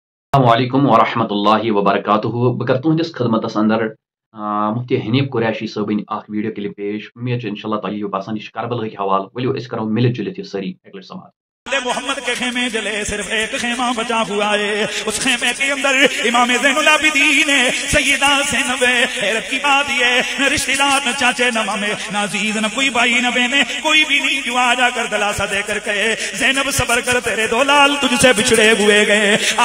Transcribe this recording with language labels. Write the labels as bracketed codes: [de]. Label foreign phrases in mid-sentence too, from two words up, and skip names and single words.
[ar] السلام علیکم ورحمۃ اللہ وبرکاتہ [ks] بہ کر تہندس خدمتس اندر مفتی حنیف قریشی صٲبن اخ ویڈیو کلپ پیش امید [ar] ان شاء اللہ [ks] تۄہہِ ییٖوٕ پسند یہ کربل حوالہ ؤلِو أسۍ کرو ملت جلت یہ سٲری اکہِ لٹہِ سماعت [ur] محمد کے خیمے جلے صرف ایک خیمہ بچا ہوا ہے، اس خیمے کے اندر امام زین العابدین سیدہ زینب حیرت کی بات یہ نہ رشتہ دار نہ چاچے نہ مامے نہ عزیز نہ کوئی بھائی نہ بہنے کوئی بھی نہیں جو آ جا کر دلاسا دے کر کہے زینب صبر کر تیرے دو لال تجھ سے بچھڑے ہوئے گئے، آ